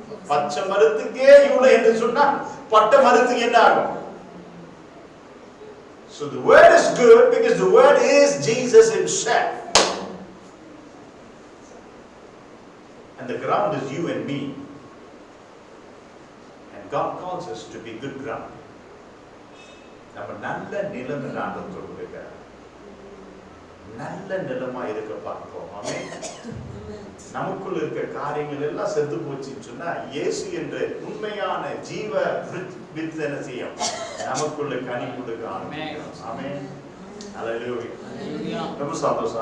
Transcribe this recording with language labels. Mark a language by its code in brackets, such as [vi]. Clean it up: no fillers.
[ta] பச்சை மரத்துக்கே இவ்வளவு என்று சொன்னால் பட்ட மரத்துக்கு என்ன ஆகும்? [en] So the word is good because the word is Jesus himself. And the ground is you and me. And God calls us to be good ground. [ta] நம்ம நல்ல நிலம் என்று ஆண்டவர் சொல்லுகிறார். நல்ல நிலமா இருக்க பார்ப்போம். ஆமென். நமக்குள்ள இருக்க காரியங்கள் எல்லாம் செத்து போச்சுன்னு சொன்னா இயேசு என்ற உண்மையான ஜீவ வித்து என்ன செய்யும்? நமக்குள்ள கனி கொடுக்க ஆரம்பிக்கும். ஆமென். ஹல்லேலூயா. ரொம்ப சந்தோஷம்.